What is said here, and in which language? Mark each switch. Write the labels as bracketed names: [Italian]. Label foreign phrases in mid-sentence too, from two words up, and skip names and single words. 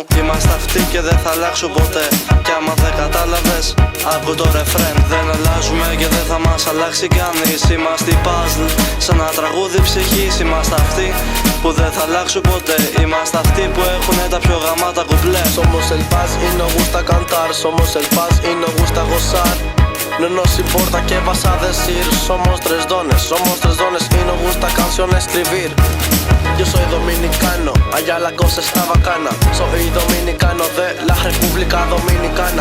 [Greek] Είμαστε αυτοί και δεν θα αλλάξω ποτέ. Κι άμα δεν κατάλαβες, άκου το ρεφρέν. Δεν αλλάζουμε και δεν θα μας αλλάξει κανείς. Είμαστε puzzle, σαν ένα τραγούδι ψυχής. Είμαστε αυτοί που δεν θα αλλάξουν ποτέ. Είμαστε αυτοί που έχουνε τα πιο γαμάτα κουπλέ. [Spanish] Somos el paz y nos gusta cantar. Somos el paz y nos gusta gozar. No nos importa qué vas a decir. Somos tres dones y nos gusta canción escribir. Yo soy dominicano, allá la cosa está bacana. Soy dominicano de la República Dominicana.